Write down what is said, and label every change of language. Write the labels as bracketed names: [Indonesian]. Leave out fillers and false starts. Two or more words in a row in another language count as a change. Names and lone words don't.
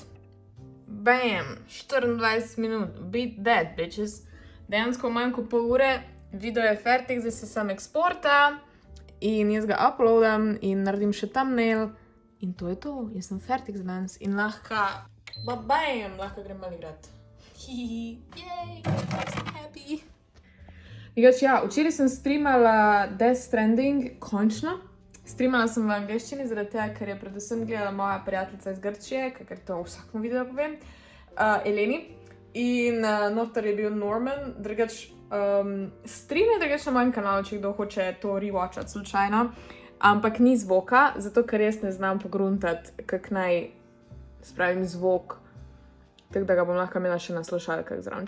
[Slovenian] Bam! 24 minut. [English] Beat that, bitches. [Slovenian] Dejansko manj kot pol ure. Video je fertik, zdaj se sam eksporta. In jaz ga uploadam in naredim še thumbnail. In to je to. Jaz sem fertik za danes. In lahko, bam! Lahko grem malo igrat. Hihihi. [English] Yay! I'm so happy. [Slovenian] Včeraj sem streamala Death Stranding, končno. Streamala sem v angleščini, zaradi tega, ker je predvsem gledala moja prijateljica iz Grčije, ker to v vsakem videu povem, Eleni. In noter je bil Norman, stream je drugač na mojem kanalu, če kdo hoče to rewatchat slučajno, ampak ni zvoka, zato ker jaz ne znam pogruntati, kak naj spravim zvok, tako da ga bom lahko imela še na slušalkah zraven.